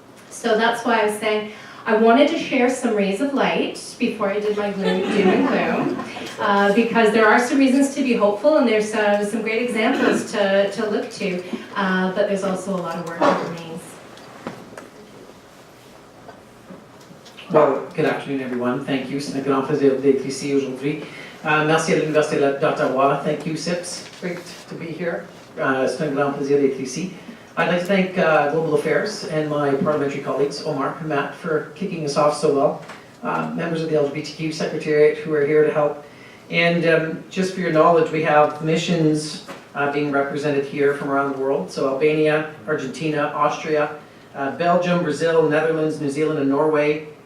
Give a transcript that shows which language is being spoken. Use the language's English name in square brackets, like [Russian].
[English] So that's why I was saying I wanted to share some rays of light before I did my doom and gloom, because there are some reasons to be hopeful, and there's some great examples to look to, but there's also a lot of work that remains. Well, good afternoon everyone. Thank you. [French] C'est une grande plaisir d'être ici aujourd'hui. Merci à l'Université d'Ottawa. [English] Thank you, SIPS. Great to be here. [French] C'est un grand plaisir d'être ici. [English] I'd like to thank Global Affairs and my parliamentary colleagues, Omar and Matt, for kicking us off so well. Members of the LGBTQ Secretariat who are here to help. And just for your knowledge, we have missions being represented here from around the world. So Albania, Argentina, Austria, Belgium, Brazil, Netherlands, New Zealand, and Norway.